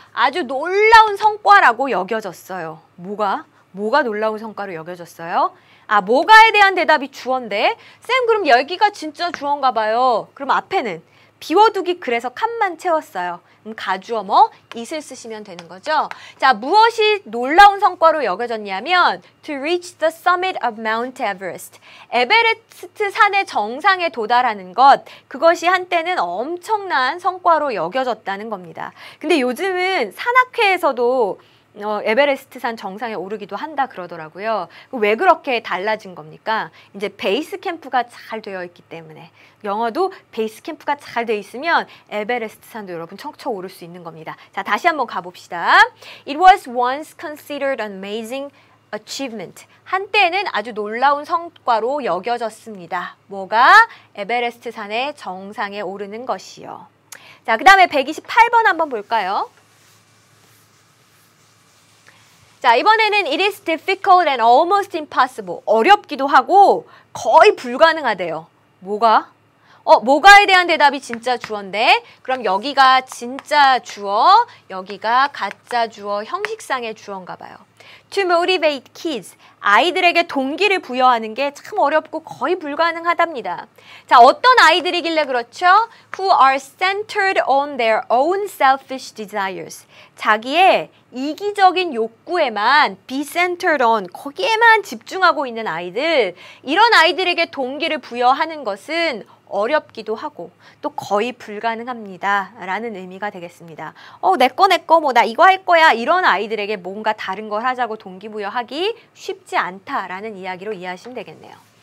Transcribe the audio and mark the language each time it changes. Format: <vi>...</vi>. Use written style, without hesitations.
<ko>아주 놀라운 성과라고 여겨졌어요. 뭐가 놀라운 성과로 여겨졌어요? 뭐가에 대한 대답이 주어인데 쌤 그럼 여기가 진짜 주어인가 봐요. 그럼 앞에는 비워두기 그래서 칸만 채웠어요. 가주어 it을 쓰시면 되는 거죠. 자, 무엇이 놀라운 성과로 여겨졌냐면</ko> <en>to reach the summit of Mount Everest.</en> <ko>에베레스트 산의 정상에 도달하는 것, 그것이 한때는 엄청난 성과로 여겨졌다는 겁니다. 근데 요즘은 산악회에서도 에베레스트산 정상에 오르기도 한다 그러더라고요. 왜 그렇게 달라진 겁니까? 이제 베이스 캠프가 잘 되어 있기 때문에. 영어도 베이스 캠프가 잘 되어 있으면 에베레스트산도 여러분 척척 오를 수 있는 겁니다. 자, 다시 한번 가봅시다.</ko> <en>It was once considered an amazing achievement.</en> <ko>한때는 아주 놀라운 성과로 여겨졌습니다. 뭐가? 에베레스트산의 정상에 오르는 것이요. 자, 그 다음에 128번 한번 볼까요? 자, 이번에는</ko> <en>it is difficult and almost impossible.</en> <ko>어렵기도 하고 거의 불가능하대요. 뭐가? 뭐가에 대한 대답이 진짜 주어인데 그럼 여기가 진짜 주어, 여기가 가짜 주어, 형식상의 주어인가 봐요.</ko> <en>To motivate kids.</en> <ko>아이들에게 동기를 부여하는 게 참 어렵고 거의 불가능하답니다. 자, 어떤 아이들이길래 그렇죠?</ko> <en>Who are centered on their own selfish desires.</en> <ko>자기의 이기적인 욕구에만 be centered on, 거기에만 집중하고 있는 아이들. 이런 아이들에게 동기를 부여하는 것은 어렵기도 하고 또 거의 불가능합니다 라는 의미가 되겠습니다. 내꺼 뭐 나 이거 할 거야 이런 아이들에게 뭔가 다른 걸 하자고 동기부여하기 쉽지 않다라는 이야기로 이해하시면 되겠네요.</ko>